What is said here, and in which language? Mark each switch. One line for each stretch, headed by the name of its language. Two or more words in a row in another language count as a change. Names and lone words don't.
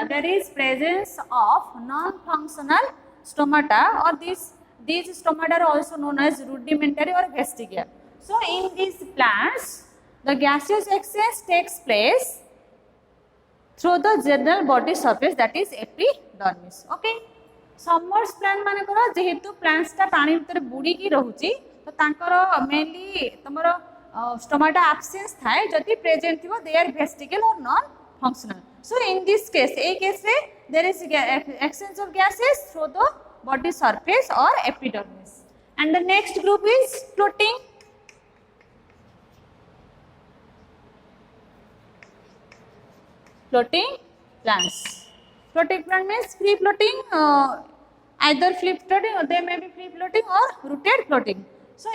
English: there is presence of non-functional stomata or these stomata are also known as rudimentary or vestigial so in these plants the gaseous exchange takes place through the general body surface that is epidermis okay submerged plant
Odia: ମାନେ କର ଯେହେତୁ plants ଟା ପାଣି ଭିତର ବୁଡ଼ି କି ରହୁଛି ତ ତାଙ୍କର mainly ତମର
English: stomata absence
Odia: थाए जदि present थिबो
English: they are vestigial or non functional so in this case a case रे there is exchange of gases through the body surface or epidermis and the next group is floating plants floating plant means free floating either free floating or they may be free floating or rooted floating so